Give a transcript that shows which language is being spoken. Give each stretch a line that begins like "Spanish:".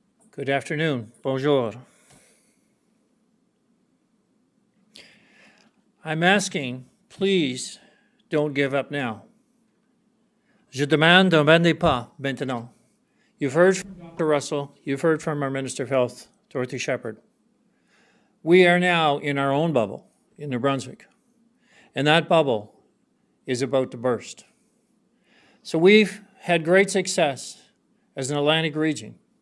English: Good afternoon. Bonjour. I'm asking, please don't give up now.
French: Je demande, n'abandonnez pas maintenant.
English: You've heard from Dr. Russell. You've heard from our Minister of Health, Dorothy Shepherd. We are now in our own bubble in New Brunswick, and that bubble is about to burst. So we've had great success as an Atlantic region.